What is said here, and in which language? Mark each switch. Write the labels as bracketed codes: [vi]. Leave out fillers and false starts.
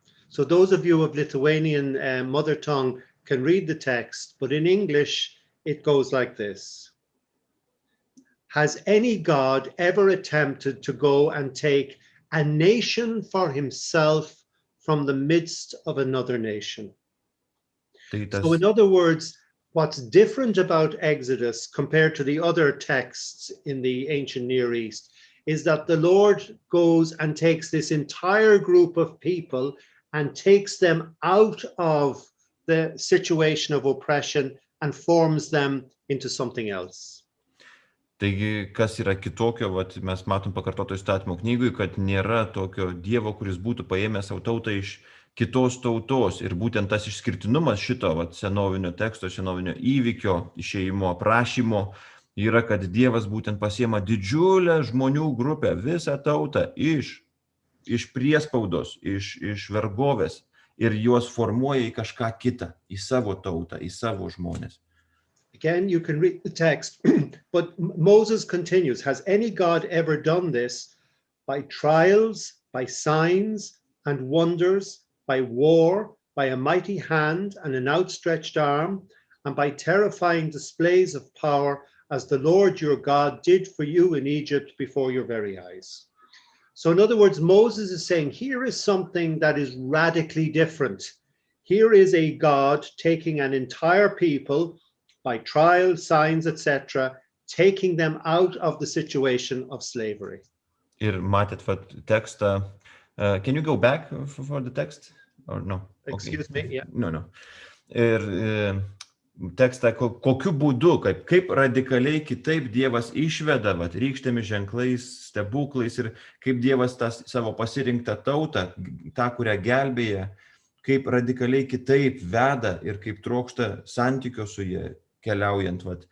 [en] So those of you of Lithuanian mother tongue can read the text, but in English it goes like this. Has any God ever attempted to go and take a nation for himself from the midst of another nation? So in other words, what's different about Exodus compared to the other texts in the ancient Near East is that the Lord goes and takes this entire group of people and takes them out of the situation of oppression and forms them into something else. [lt] Taigi, kas yra kitokio, mes matom pakartoto įstatymo knygui, kad nėra tokio Dievo, kuris būtų paėmęs savo tautą iš kitos tautos. Ir būtent tas išskirtinumas šito senovinio teksto, senovinio įvykio, išėjimo aprašymo yra, kad Dievas būtent pasiema didžiulę žmonių grupę, visą tautą iš priespaudos, iš vergovės ir juos formuoja į kažką kitą, į savo tautą, į savo žmonės. [en] Again, you can read the text, but Moses continues, has any God ever done this by trials, by signs and wonders, by war, by a mighty hand and an outstretched arm, and by terrifying displays of power, as the Lord your God did for you in Egypt before your very eyes? So in other words, Moses is saying, here is something that is radically different. Here is a God taking an entire people by trials, signs, etc., taking them out of the situation of slavery. [lt] Ir matėt tekstą. [en] Can you go back for the text? Or no? Excuse me, yeah. No. [lt] Ir tekstą, kokiu būdu, kaip radikaliai kitaip Dievas išveda, rykštėmis ženklais, stebuklais ir kaip Dievas tą savo pasirinktą tautą, tą, kurią gelbėja, kaip radikaliai kitaip veda ir kaip trokšta santykio su jie keliaujant.